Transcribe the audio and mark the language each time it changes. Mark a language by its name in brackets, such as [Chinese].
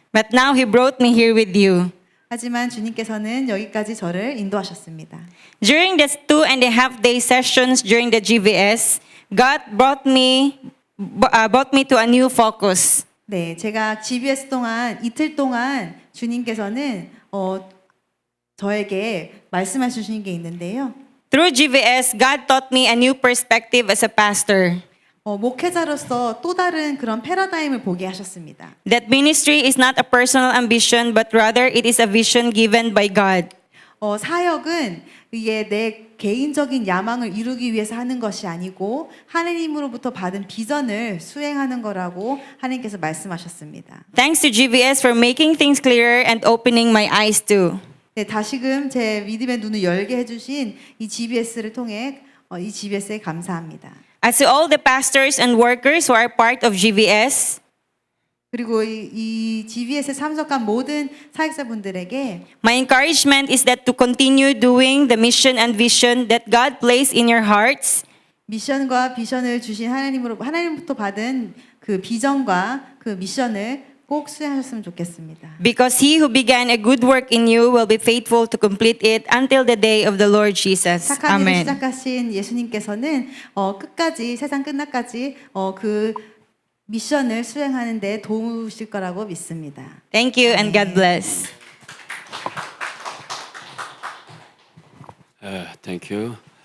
[English] But now He brought me here with you. [Korean] 하지만 주님께서는 여기까지 저를 인도하셨습니다. [English] During the 2.5-day sessions during the GVS, God brought me to a new focus. [Korean] 네, 제가 GBS 동안 이틀 동안 주님께서는 저에게 말씀해 주신 게 있는데요. [English] Through GVS, God taught me a new perspective as a pastor. [Korean] 목회자로서 또 다른 그런 패러다임을 보게 하셨습니다. [English] That ministry is not a personal ambition, but rather it is a vision given by God. [Korean] 사역은 이게 내 개인적인 야망을 이루기 위해서 하는 것이 아니고 하나님으로부터 받은 비전을 수행하는 거라고 하나님께서 말씀하셨습니다. [English] Thanks to GVS for making things clearer and opening my eyes too. [Korean] 네, 다시금 제 믿음의 눈을 열게 해주신 이 GBS를 통해 이 GBS에 감사합니다. [English] As to all the pastors and workers who are part of GVS, [Korean] 그리고 이 GBS에 참석한 모든 사역자분들에게 [English] my encouragement is that to continue doing the mission and vision that God placed in your hearts. [Korean] 미션과 비전을 주신 하나님부터 받은 그 비전과 그 미션을 꼭 수행하셨으면 좋겠습니다. [English] Because He who began a good work in you will be faithful to complete it until the day of the Lord Jesus. [Korean] 착한 일을 [English] Amen. [Korean] 시작하신 예수님께서는 끝까지 세상 끝날까지 그 미션을 수행하는 데 도우실 거라고 믿습니다. [English] Thank you and God bless. Thank you.